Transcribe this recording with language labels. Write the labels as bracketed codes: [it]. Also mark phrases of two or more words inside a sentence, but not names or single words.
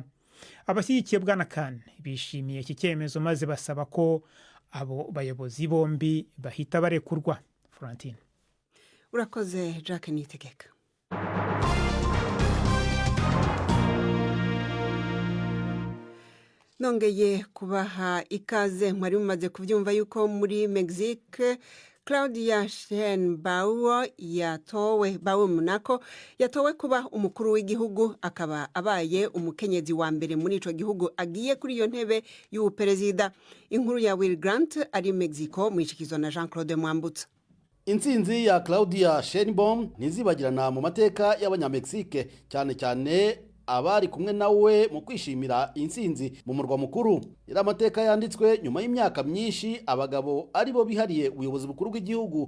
[rw] Abashyigikiye Bwana Khan bishimiye iki cyemezo maze basaba ko abo bayobozi bombi bahita barekurwa. Florentine. Urakoze Jack Nitegeka. Nongeye kubaha ikaze. [rn] Mwari mumaze kubyumva yuko muri Mexique Claudia Sheinbaum yatowe kuba umukuru w'igihugu, akaba abaye umukenyezi wa mbere muri ico gihugu agiye kuri iyo ntebe y'ubuperezida. Inkuru ya Will Grant ari Mexico mwishikizo na Jean-Claude Mwambutsa. [rw] Intsinzi ya Claudia Sheinbaum ntizibagirana mu mateka y'abanyamexique, cyane cyane abari kumwe nawe mu kwishimira intsinzi mu murwa mukuru. Ira amateka yanditswe nyuma y'imyaka myinshi abagabo ari bo bihariye ubuyobozi bukuru bw'igihugu.